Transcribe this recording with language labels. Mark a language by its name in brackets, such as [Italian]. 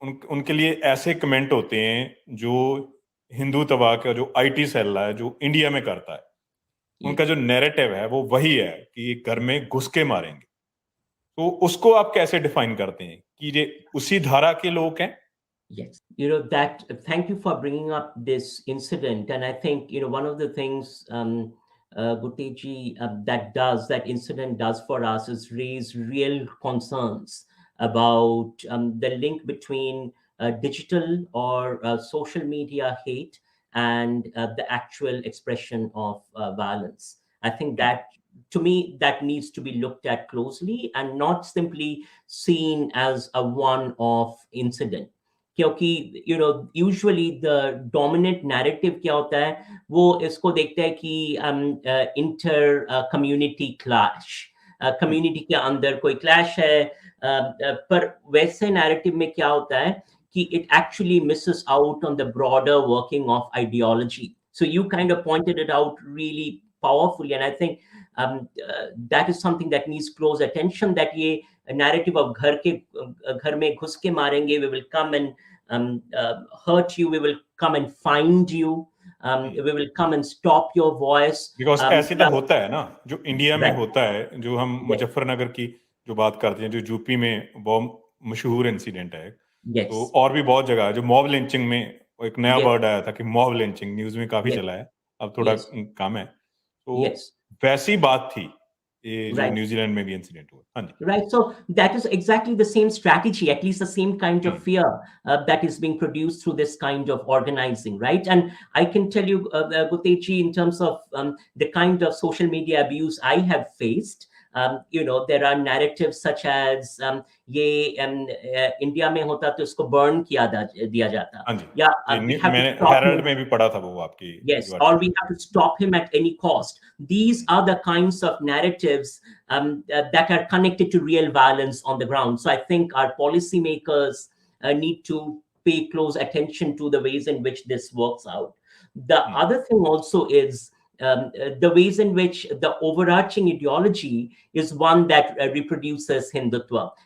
[Hindi] उनके लिए ऐसे कमेंट होते हैं जो हिंदुत्वा का जो आईटी सेल है जो इंडिया में करता है, उनका जो नैरेटिव है वो वही है कि घर में घुस के मारेंगे. तो उसको आप कैसे डिफाइन करते हैं कि ये उसी धारा के लोग हैं? [English] Yes, thank you for bringing up this incident. And I think, one of the things, Guteji, that incident does for us is raise real concerns about the link between digital or social media hate and the actual expression of violence. I think that, to me, that needs to be looked at closely and not simply seen as a one-off incident. [Hindi] क्योंकि [English] usually the dominant narrative [Hindi] क्या होता है, वो इसको देखता है कि inter community clash, community के अंदर कोई क्लैश है, पर वैसे नैरेटिव में क्या होता है कि [English] it actually misses out on the broader working of ideology. So you kind of pointed it out really powerfully, and I think that is something that needs close attention, that ये narrative of [Hindi] घर में घुस के मारेंगे, [English] we will come and hurt you, we will come and find you, we will come and stop your voice. [Hindi] Because ऐसे तो होता है ना, जो इंडिया में होता है, जो हम मुजफ्फरनगर की जो बात करते हैं, जो यूपी में बहुत मशहूर इंसिडेंट है, तो और भी बहुत जगह है जो मॉब लिंचिंग में एक नया वर्ड आया था कि मॉब लिंचिंग, न्यूज में काफी चला है, अब थोड़ा कम है, तो वैसी बात थी ये जो न्यूजीलैंड में भी इंसिडेंट हुआ. हाँ जी. [English] Right. So that is exactly the same strategy, at least the same kind of fear that is being produced through this kind of organizing, right? And I can tell you, Guteji, in terms of the kind of social media abuse I have faced, there are narratives such as [Hindi] ये India में होता तो इसको burn दिया जाता, या मैंने Herald में भी पढ़ा था वो आपकी. [English] Yes, or we have to stop him at any cost. These are the kinds of narratives that are connected to real violence on the ground. So I think our policymakers need to pay close attention to the ways in which this works out. The other thing also is the ways in which the overarching ideology is one that reproduces Hindutva.